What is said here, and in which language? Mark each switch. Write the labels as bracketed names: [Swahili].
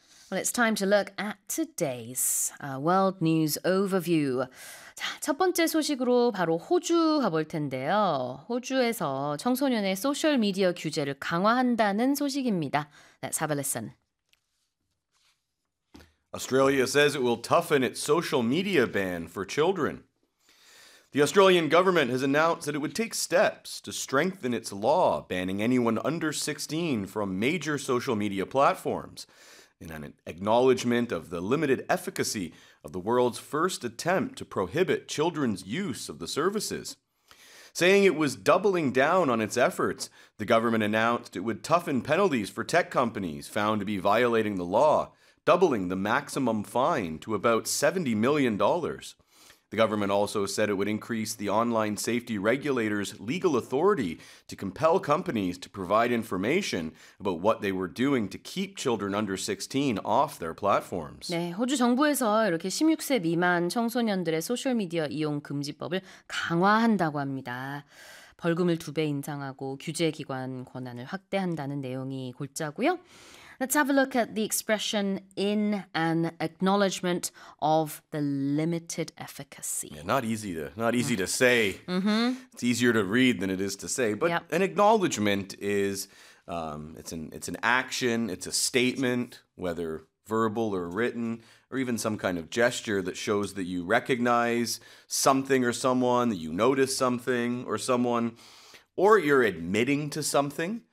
[English] Well, it's time to look at today's world news overview. [Korean] 자, 첫 번째 소식으로 바로 호주 가볼 텐데요. 호주에서 청소년의 소셜 미디어 규제를 강화한다는 소식입니다. [English] Let's have a listen. Australia says it will toughen its social media ban for children. The Australian government has announced that it would take steps to strengthen its law banning anyone under 16 from major social media platforms in an acknowledgement of the limited efficacy of the world's first attempt to prohibit children's use of the services. Saying it was doubling down on its efforts, the government announced it would toughen penalties for tech companies found to be violating the law, doubling the maximum fine to about $70 million. The government also said it would increase the online safety regulator's legal authority to compel companies to provide information about what they were doing to keep children under 16 off their platforms. [Korean] 네, 호주 정부에서 이렇게 16세 미만 청소년들의 소셜 미디어 이용 금지법을 강화한다고 합니다. 벌금을 두 배 인상하고 규제 기관 권한을 확대한다는 내용이 골자고요. [English] Let's have a look at the expression in an acknowledgement of the limited efficacy. Yeah, not easy to say. Mm-hmm. It's easier to read than it is to say. But yep. An acknowledgement is it's an action, it's a statement, whether verbal or written, or even some kind of gesture that shows that you recognize something or someone, that you notice something or someone, or you're admitting to something.